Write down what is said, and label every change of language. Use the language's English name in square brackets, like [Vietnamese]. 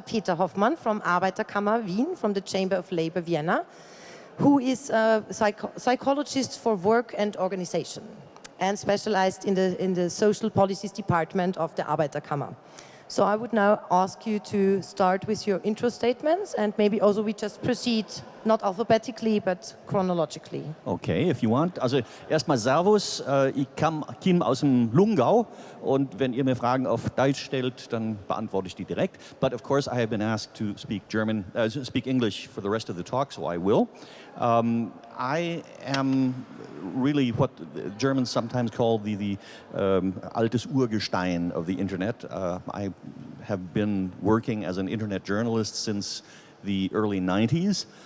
[English] Peter Hoffmann from Arbeiterkammer Wien, from the Chamber of Labor Vienna, who is a psychologist for work and organization and specialized in the social policies department of the Arbeiterkammer. So I would now ask you to start with your intro statements, and maybe also we just proceed not alphabetically but chronologically. Okay, if you want. [German] Also erstmal Servus, ich komme aus dem Lungau und wenn ihr mir Fragen auf Deutsch stellt, dann beantworte ich die direkt. [English] But of course I have been asked to speak English for the rest of the talk, so I will. I am really what Germans sometimes call the [German] altes Urgestein [English] of the internet. I have been working as an internet journalist since the early 90s.